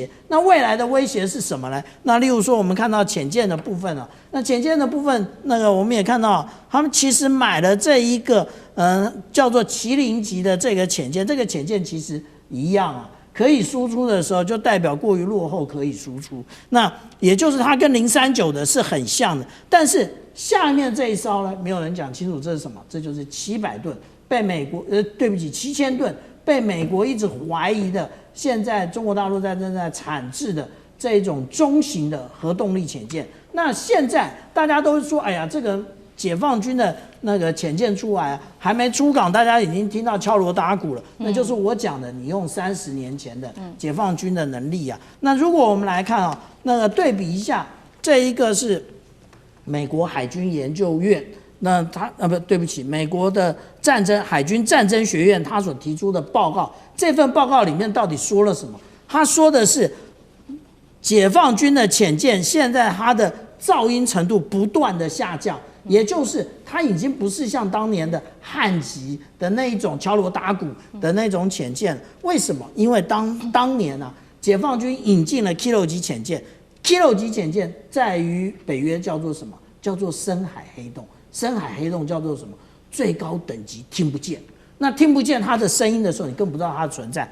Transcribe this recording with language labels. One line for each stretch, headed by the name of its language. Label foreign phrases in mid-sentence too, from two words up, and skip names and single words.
Chinese: 那未來的威脅是什麼呢？那例如說，我們看到潛艦的部分啊，那潛艦的部分，那個我們也看到，他們其實買了這一個叫做麒麟級的這個潛艦，這個潛艦其實一樣啊。可以輸出的時候，就代表過於落後可以輸出。那也就是它跟039的是很像的，但是下面這一艘呢，沒有人講清楚這是什麼。這就是700 噸被美國對不起7000噸被美國一直懷疑的，現在中國大陸正在產制的這一種中型的核動力潛艦。那現在大家都說，哎呀，這個解放軍的那個潛艦出來還沒出港，大家已經聽到敲鑼打鼓了。那就是我講的，你用30年前的解放軍的能力啊。那如果我們來看啊，那個對比一下，這一個是美國海軍研究院，那他對不起，美國的海軍戰爭學院他所提出的報告，這份報告裡面到底說了什麼？他說的是解放軍的潛艦現在它的噪音程度不斷的下降，也就是它已經不是像當年的漢級的那一種敲鑼打鼓的那種潛艦。為什麼？因為當年啊，解放軍引進了 Kilo 級潛艦。Kilo 級潛艦在於北約叫做什麼？叫做深海黑洞。深海黑洞叫做什麼？最高等級聽不見。那聽不見它的聲音的時候，你更不知道它的存在。